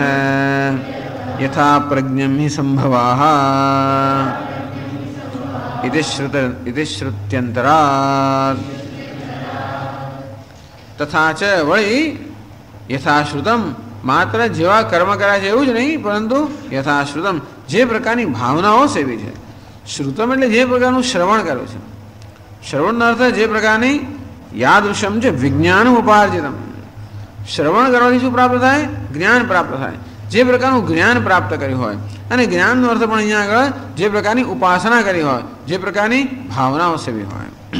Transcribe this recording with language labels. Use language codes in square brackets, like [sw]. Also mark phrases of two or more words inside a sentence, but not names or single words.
[sa] यथा प्रज्ञं हि संभवाः इति श्रुत्यन्तरात्। तथा च [gu] વળી યથાશ્રુતમ માત્ર જેવા કર્મ કર્યા છે એવું જ નહીં, પરંતુ યથાશ્રુતમ જે પ્રકારની ભાવનાઓ સેવી છે. શ્રુતમ એટલે જે પ્રકારનું શ્રવણ કર્યું છે. શ્રવણનો અર્થ જે પ્રકારની યાદૃશમ છે [sa] વિજ્ઞાન ઉપાર્જિતમ. [gu] શ્રવણ કરવાથી શું પ્રાપ્ત થાય? જ્ઞાન પ્રાપ્ત થાય. જે પ્રકારનું જ્ઞાન પ્રાપ્ત કર્યું હોય, અને જ્ઞાનનો અર્થ પણ અહીંયા આગળ જે પ્રકારની ઉપાસના કરી હોય, જે પ્રકારની ભાવનાઓ સેવી હોય.